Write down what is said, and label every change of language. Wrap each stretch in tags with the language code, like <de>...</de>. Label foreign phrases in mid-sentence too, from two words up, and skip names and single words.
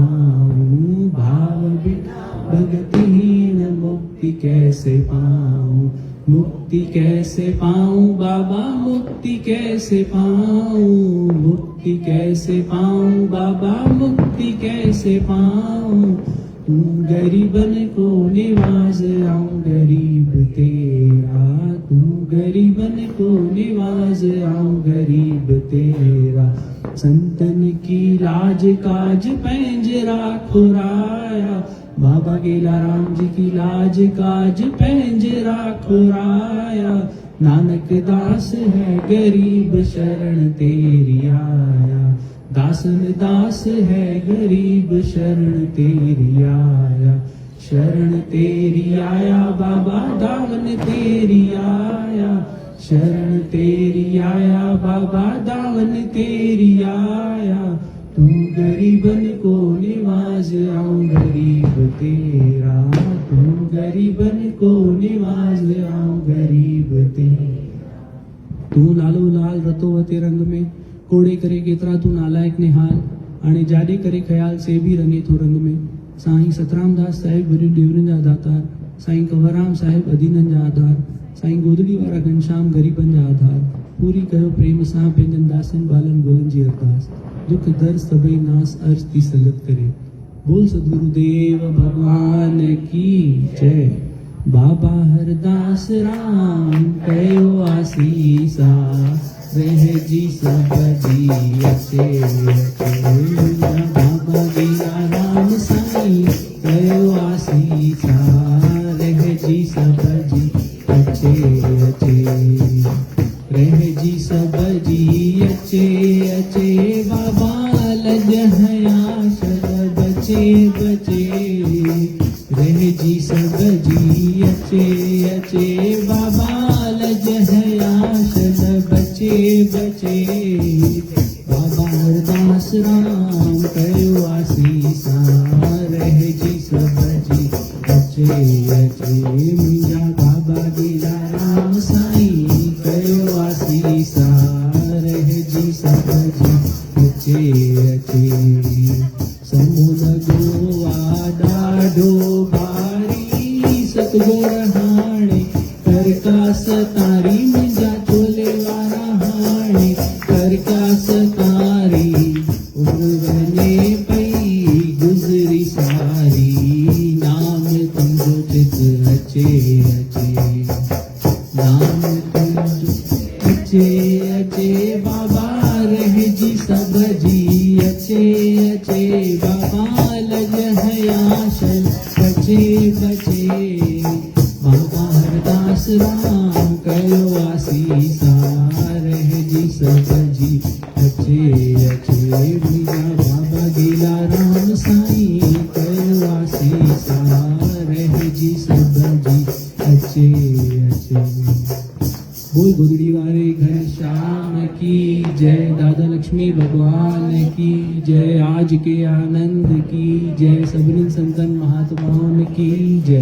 <hi>पाऊं, भाव बिना भगत हीन मुक्ति कैसे पाऊं, मुक्ति कैसे पाऊं बाबा मुक्ति कैसे पाऊं, मुक्ति कैसे पाऊं बाबा मुक्ति कैसे पाऊं। तू गरीबन को निवाज आऊं गरीब तेरा, तू गरीबन को निवाज आऊं गरीब तेरा। संतन की लाज काज पैंजरा खुराया, बाबा गेला राम जी की लाज काज पैंजरा खुराया। नानक दास है गरीब शरण तेरी आया, दासन दास है गरीब शरण तेरी आया, शरण तेरी आया बाबा दावन तेरी आया, शरण तेरी आया बाबा दावन तेरी आया। तू गरीबन को निवाज आऊं गरीब तेरा, तू गरीबन को निवाज आऊं गरीब तेरा।</hi> <sd>तू लालो लाल रतो वते रंग में कोड़े करे केतरा तू नालायक ने हाल, हाणे जाॾे करे ख़्याल से बि रंगे थो रंग में। साईं सतरामदास साहिब वरी ॾेवरनि जा दातार, साईं कंवरराम साहिब अदीननि जा आधार, साईं गोदड़ी वारा घनश्याम ग़रीबनि जा आधार, पूरी कयो प्रेम सां पंहिंजनि दासनि बालनि गोलनि जी अरदास। दुख दर्द सभई नास अर्ज की संगत करे।</sd> <hi>बोल सदगुरुदेव भगवान की जय।</hi> <sd>बाबा हरदास राम कयो आसीसा, रह जी सब जी अचे अचे। बाबा गीला राम साईं कयो आसीसा, रह जी सब जी अचे अचे। रह जी सब जी अचे अचे। बाबा लज हया शल बचे बचे। रह जी सब जी अचे अचे। बाबा लज हया शल बचे बचे। बाबा हरदास राम कयो आसीसा, रह जी सब जी अचे अचे। मुंहिंजा बाबा गीला राम साईं कयो आसीसा, रह जी सब जी अचे अचे। समुद्र ॾाढो भारी, सतगुर हाणे करकास तारी। मुंहिंजा चोले वारा हाणे करकास तारी। उम्र वञे पई गुज़री सारी, नाम तुंहिंजो चित अचे अचे। नाम तुंहिंजो अचे अचे। बाबा रह जी सब जी अचे अचे। बाबा लज हया शल बचे बचे। बाबा हरदास राम कयो आसीसा, रह जी सब जी अचे अचे। मुंहिंजा बाबा गीला राम साईं कयो आसीसा, रह जी सब जी अचे अचे।</sd> <hi>बोल गोदड़ी वारे घनश्याम की जय। दादा लक्ष्मी भगवान की जय। आज के आनंद की जय। सभिनी संतन महात्माओं की जय।</hi>